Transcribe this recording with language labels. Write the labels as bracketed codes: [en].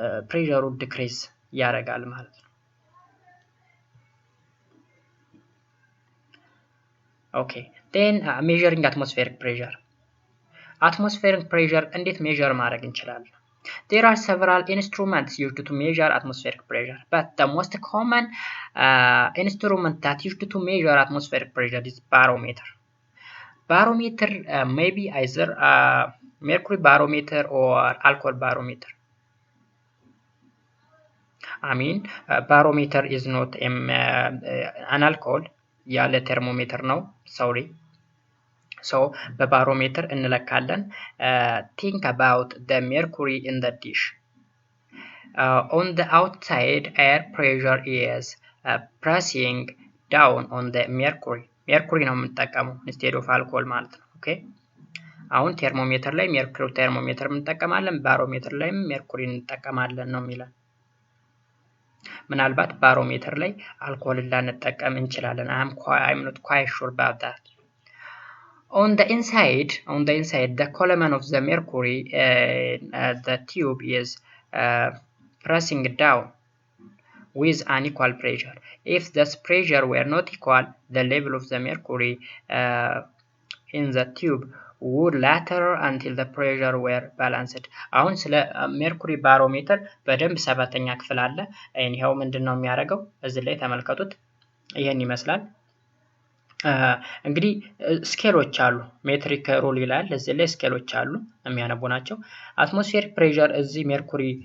[am] ፕሬሸሩ ዲክሪዝ ያደርጋል ማለት ነው። [en] Okay, then measuring atmospheric pressure. [am] Atmospheric pressure እንዴት ሜዠር ማድረግ እንችላለን? [en] There are several instruments used to measure atmospheric pressure, but the most common instrument that used to measure atmospheric pressure is barometer. Barometer may be either mercury barometer or alcohol barometer. I mean, barometer is not an alcohol, [am] ያለ [en] thermometer ነው. Sorry. So [am] በባሮሜትር እንለካለን። [en] Think about the mercury in the dish. On the outside, air pressure is pressing down on the mercury. [am] mercury ነው የምንጠቀመው [en] instead of alcohol [am] ማለት ነው። Okay? አሁን ቴርሞሜትር ላይ mercury ቴርሞሜትር እንጠቀማለን፣ ባሮሜትር ላይም mercury እንጠቀማለን ነው የሚለን። ምናልባት ባሮሜትር ላይ አልኮሆል ላንጠቀም እንችላለን። [en] I'm not quite sure about that. On the inside, the column of the mercury, the tube is pressing down with unequal pressure. If this pressure were not equal, the level of the mercury in the tube would later until the pressure were balanced. [am] አሁን ስለ ሜርኩሪ ባሮሜትር በደንብ ሰባተኛ ክፍል አለ። ይሄው ምንድነው የሚያደርገው? እዚህ ላይ ተመልከቱት። ይሄን ይመስላል። እንግዲህ ስኬሎች አሉ። ሜትሪክ ሩል ይላል። እዚህ ላይ ስኬሎች አሉ የሚያነቡ ናቸው። አትሞስፌሪክ ፕሬሸር እዚህ ሜርኩሪ